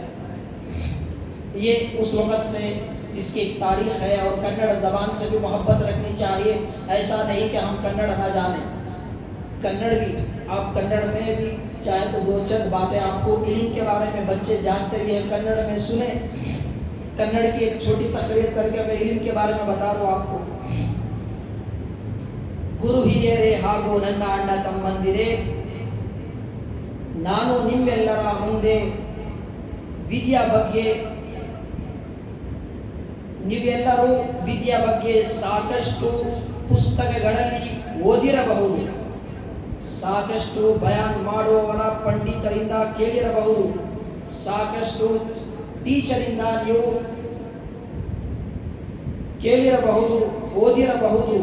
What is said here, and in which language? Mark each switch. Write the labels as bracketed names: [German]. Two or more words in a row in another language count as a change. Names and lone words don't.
[Urdu] یہ اس وقت سے اس کی ایک تاریخ ہے، اور کنڑ زبان سے بھی محبت رکھنی چاہیے۔ ایسا نہیں کہ ہم کنڑ نہ جانیں، کنڑ بھی آپ کنڑ میں بھی چاہے تو 2 باتیں آپ کو علم کے بارے میں بچے جانتے بھی ہیں کنڑ میں سنیں۔ کنڑ کی ایک چھوٹی تقریر کر کے میں علم کے بارے میں بتا دوں آپ کو۔ [Kannada] ಗುರು ಹಿರಿಯರೇ ಹಾಗೂ ನನ್ನ ಅಣ್ಣ ತಮ್ಮಂದಿರೇ, ನಾನು ನಿಮ್ಮೆಲ್ಲರ ಮುಂದೆ ವಿದ್ಯಾ ಬಗ್ಗೆ, ನೀವೆಲ್ಲರೂ ವಿದ್ಯಾ ಬಗ್ಗೆ ಸಾಕಷ್ಟು ಪುಸ್ತಕಗಳಲ್ಲಿ ಓದಿರಬಹುದು, ಸಾಕಷ್ಟು ಬಯಾನ್ ಮಾಡುವವರ ಪಂಡಿತರಿಂದ ಕೇಳಿರಬಹುದು, ಸಾಕಷ್ಟು ಟೀಚರಿಂದ ನೀವು ಕೇಳಿರಬಹುದು, ಓದಿರಬಹುದು।